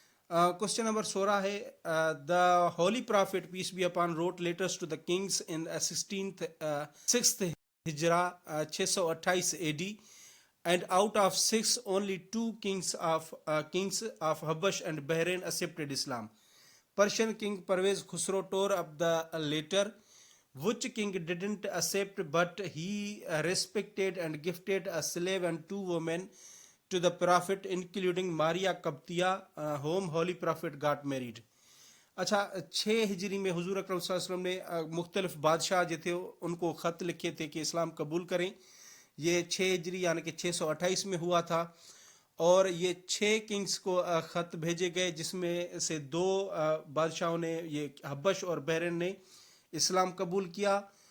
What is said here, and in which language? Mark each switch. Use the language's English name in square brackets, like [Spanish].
[English] Question number 16 ہے, the holy prophet peace be upon wrote letters to the kings in 6th ہجرا 628 AD, and out of 6 only 2 kings of Habash and Bahrain accepted Islam. Persian king Pervez Khusro tore up the later. Which king didn't accept, but he respected and gifted a slave and 2 women to the prophet, including Maria Qabtiya, whom holy prophet got married. [Urdu] اچھا, 6 ہجری میں حضور اکرم صلی اللہ علیہ وسلم نے مختلف بادشاہ جو تھے ان کو خط لکھے تھے کہ اسلام قبول کریں. یہ 6 ہجری یعنی کہ 628 میں ہوا تھا, اور یہ 6 کنگز کو خط بھیجے گئے, جس میں سے 2 بادشاہوں نے, یہ حبش اور بحرین نے, اسلام قبول کیا.